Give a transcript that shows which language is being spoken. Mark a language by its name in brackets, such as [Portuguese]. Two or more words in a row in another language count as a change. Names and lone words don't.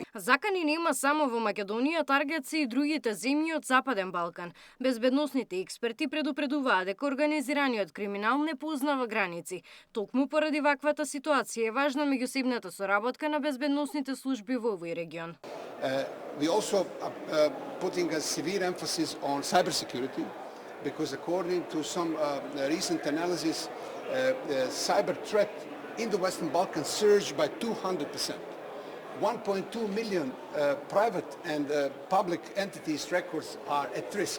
[Macedonian] Закани нема само во Македонија, таргет се и другите земји од Западен Балкан. Безбедносните експерти предупредуваат дека организираниот криминал не познава граници. Токму поради ваквата ситуација е важна меѓусебната соработка на безбедносните служби во овој регион. [English] We also putting a severe emphasis on cybersecurity because according to some recent analysis cyber threat in the Western Balkans surged by 200%. 1.2 million private and public entities' records are at risk.